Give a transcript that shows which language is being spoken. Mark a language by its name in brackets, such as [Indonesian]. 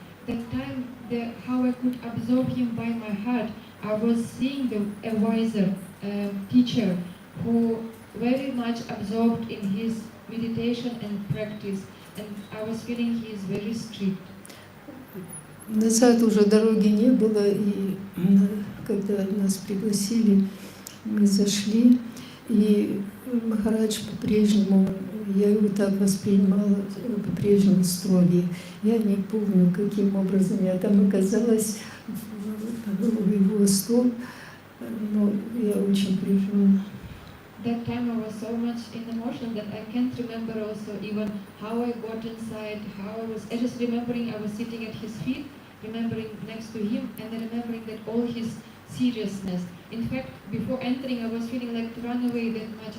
[English] That time, how I could absorb him by my heart, I was seeing a wiser teacher who very much absorbed in his meditation and practice, and I was feeling he is very strict. [Russian] Назад уже дороги не было, и когда нас пригласили, мы зашли, и Махарадж по-прежнему, я его так воспринимала, по-прежнему строгий. Я не помню, каким образом я там оказалась в его стол, но я очень переживала. [English] That time I was so much in emotion that I can't remember also even how I got inside, how I was. I just remembering I was sitting at his feet, remembering next to him, and then remembering that all his seriousness. In fact, before entering, I was feeling like to run away that much.